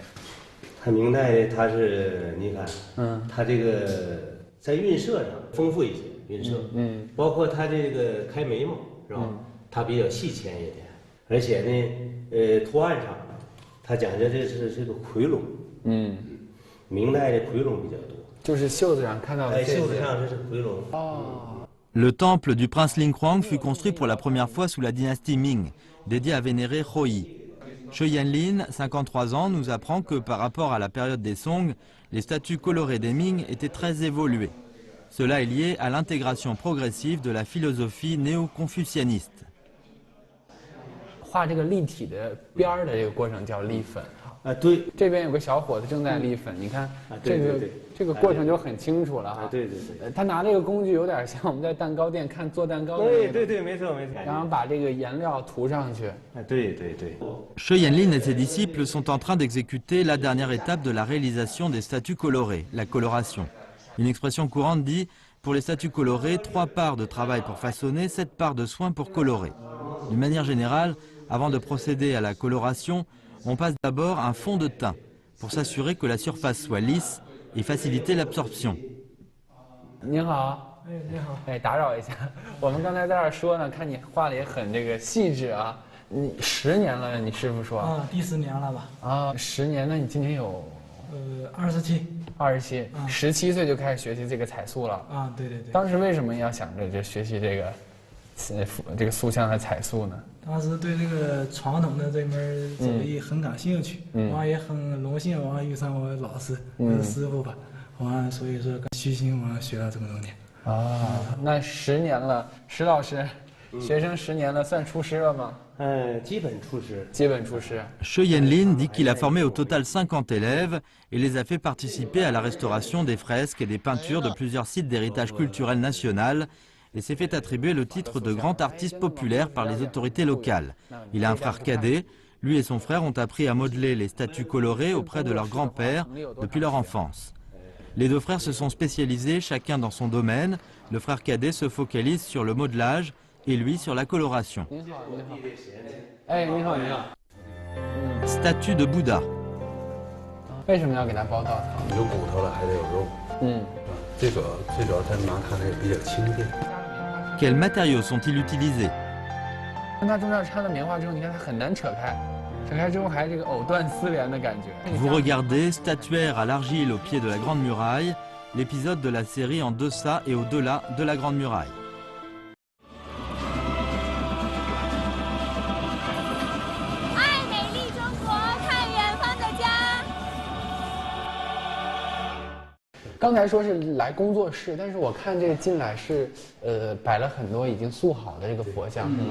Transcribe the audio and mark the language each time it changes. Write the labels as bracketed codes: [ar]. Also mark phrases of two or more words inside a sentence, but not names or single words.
[zh] 它明代它是你看，它这个在晕色上丰富一些，晕色，包括它这个开眉毛是吧？它比较细浅一点，而且呢，图案上。他讲究这是个夔龙，明代的夔龙比较多，就是袖子上看到的。袖子上这是夔龙。 [fr] Le temple du prince Linghuang fut construit pour la première fois sous la dynastie Ming, dédié à vénérer Hou-Yi. Shi Yanlin, 53 ans, nous apprend que par rapport à la période des Song, les statues colorées des Ming étaient très évoluées. Cela est lié à l'intégration progressive de la philosophie néo-confucianiste. [zh] 画这个立体的边儿的这个过程叫立粉啊，对，这边有个小伙子正在立粉，你看这个过程就很清楚了啊。对。他拿这个工具有点像我们在蛋糕店看做蛋糕的。对，没错。然后把这个颜料涂上去。对。 [fr] Shi Yanlin et ses disciples sont en train d'exécuter la dernière étape de la réalisation des statues colorées, la coloration. Une expression courante dit pour les statues colorées, 3 parts de travail pour façonner, 7 parts de soins pour colorer. D'une manière générale, avant de procéder à la coloration, on passe d'abord un fond de teint pour s'assurer que la surface soit lisse et faciliter l'absorption. [zh] 您好，你好，打扰一下，我们刚才在这儿说呢，看你画的也很这个细致啊。你10年了，你师傅说？啊，第10年了吧？啊，10年，那你今年有？27。 17岁就开始学习这个彩塑了。啊，对。当时为什么要想着学习这个塑像和彩塑呢？当时对这个传统的这门手艺很感兴趣，也很荣幸遇上我老师，师傅吧，所以说虚心学了这么多年。那10年了，石老师，学生10年了，算出师了吗？基本出师。 [fr] Shi Yanlin dit qu'il a formé au total 50 élèves et les a fait participer à la restauration des fresques et des peintures de plusieurs sites d'héritage culturel national et s'est fait attribuer le titre de grand artiste populaire par les autorités locales. Il a un frère cadet. Lui et son frère ont appris à modeler les statues colorées auprès de leur grand-père depuis leur enfance. Les 2 frères se sont spécialisés chacun dans son domaine. Le frère cadet se focalise sur le modelage et lui sur la coloration. Statue de Bouddha. [zh] 为什么要给它包稻草？有骨头了，还得有肉。最主要它拿它的比较轻便。 [fr] Quels matériaux sont-ils utilisés? [zh] 那它中间掺了棉花之后，你看它很难扯开，扯开之后还这个藕断丝连的感觉。 [fr] Vous regardez Statuaire à l'argile au pied de la Grande Muraille, l'épisode de la série En deçà et au-delà de la Grande Muraille. [zh] 爱美丽中国，看远方的家。刚才说是来工作室，但是我看这个进来是摆了很多已经塑好的这个佛像，是吗？